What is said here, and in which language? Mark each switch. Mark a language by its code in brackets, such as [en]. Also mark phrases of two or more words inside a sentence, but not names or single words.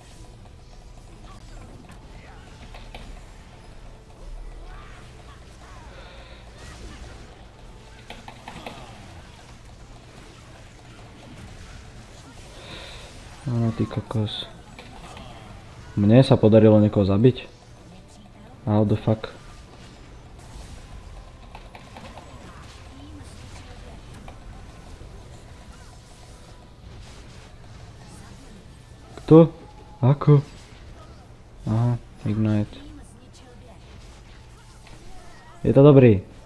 [sk] Áno, ty kokos. Mne sa podarilo niekoho zabiť? [en] How the fuck? [sk] Kto? Ako? Aha, Ignite. Je to dobrý.